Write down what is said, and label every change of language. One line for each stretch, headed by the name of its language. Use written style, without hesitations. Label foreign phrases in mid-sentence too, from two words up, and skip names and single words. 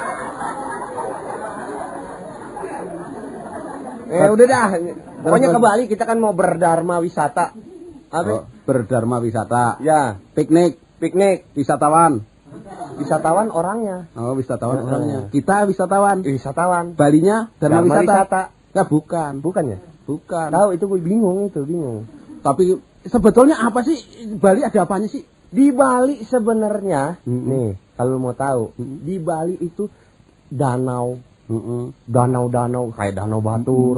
Indonesian: Udah dah. Pokoknya ke Bali kita kan mau berdharma wisata. Apa? Berdharma wisata. Ya. Piknik. Wisatawan. Wisatawan orangnya. Oh, wisatawan orangnya. Kita wisatawan. Wisatawan. Balinya Dharma wisata. Ya bukan. Bukan ya? Bukan. Tahu itu gue bingung. Tapi sebetulnya apa sih Bali ada apanya sih? Di Bali sebenarnya nih kalau mau tahu di Bali itu danau kayak danau Batur.